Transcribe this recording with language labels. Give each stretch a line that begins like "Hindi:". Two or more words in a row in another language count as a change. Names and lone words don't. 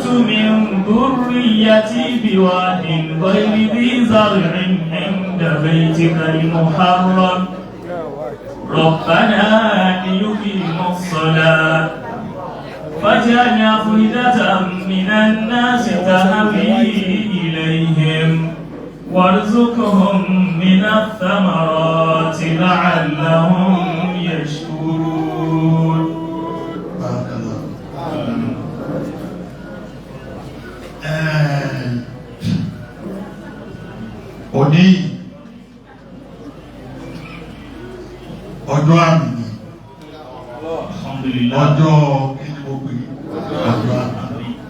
Arabic: من ذريتي بواد غير ذي زرع عند بيتك المحرم ربنا ليقيموا الصلاة فاجعل أفئدة من الناس تهوي إليهم وارزقهم من الثمرات لعلهم يشكرون. بارك الله.
Yoruba: Òní ọjọ́ àmì ni ọjọ́ kíni mo pè ọjọ́ àmì.